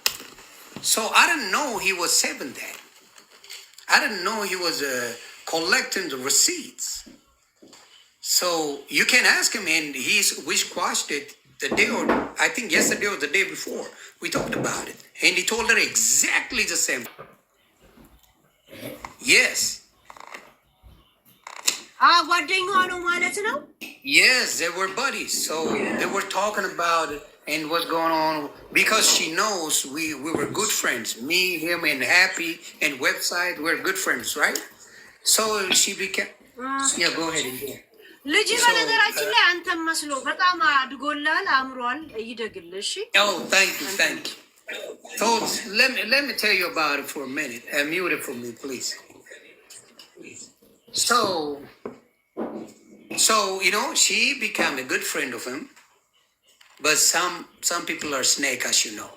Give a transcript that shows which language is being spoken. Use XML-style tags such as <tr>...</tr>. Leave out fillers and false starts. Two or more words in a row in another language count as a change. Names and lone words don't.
<en>So I didn't know he was saving that. I didn't know he was collecting the receipts. So you can ask him, and we squashed it the day, or I think yesterday or the day before. We talked about it, and he told her exactly the same. Yes.</en> <am>ጓደኛዋ ነው ማለት ነው?</am> <en>Yes, they were buddies. So they were talking about it and what's going on because she knows we were good friends. Me, him, and Happy and website, we're good friends, right? So she became. Yeah, go ahead.</en> <am>ልጅ በነገራችን ላይ አንተም መስሎ በጣም አድጎላል አምሯል ይደግልሽ</am> <en>Oh, thank you. So let me tell you about it for a minute. Mute it for me, please. So she became a good friend of him, but some people are snake, as you know.</en>